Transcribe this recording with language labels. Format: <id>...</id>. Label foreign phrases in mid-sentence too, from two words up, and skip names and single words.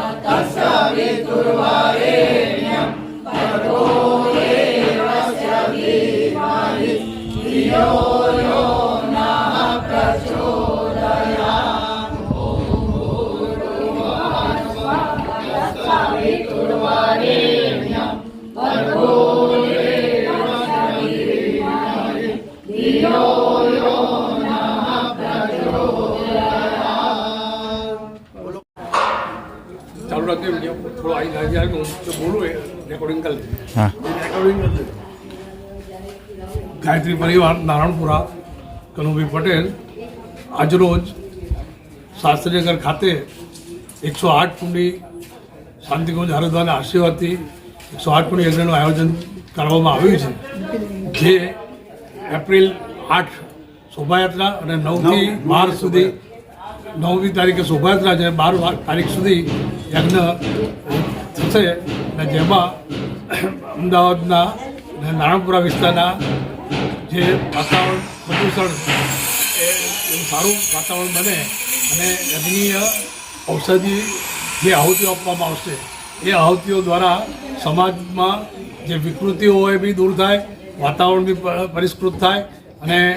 <sa>तत्सवितुर्वरेण्यं भर्गो देवस्य धीमहि धियो यो नः प्रचोदयात् भूर्भुवः स्वः तत्सवितुर्वरेण्यं भर्गो देवस्य धीमहि धियो यो नः प्रचोदयात्।</sa> <hi>चालू रखते वीडियो थोड़ा आई जाए जो बोलो रिकॉर्डिंग कर ले। हाँ रिकॉर्डिंग कर ले।</hi> <gu>ગાયત્રી પરિવાર નારાયણપુરા કનુભાઈ પટેલ આજ રોજ શાસ્ત્રીનગર ખાતે 108 કુંડી શાંતિકુંજ હરિદ્વારના આશીર્વાદથી 108 કુંડી યજ્ઞનું આયોજન કરવામાં આવ્યું છે, જે એપ્રિલ 8 શોભાયાત્રા અને 9થી 12 સુધી 9મી તારીખે શોભાયાત્રા છે, 12 તારીખ સુધી યજ્ઞ થશે અને જેમાં અમદાવાદના અને નારણપુરા વિસ્તારના જે વાતાવરણ પ્રદૂષણ એવું સારું વાતાવરણ બને અને યજ્ઞીય ઔષધિ જે આહુતિઓ આપવામાં આવશે એ આહુતિઓ દ્વારા સમાજમાં જે વિકૃતિઓ હોય એ બી દૂર થાય, વાતાવરણ બી પરિષ્કૃત થાય અને</gu>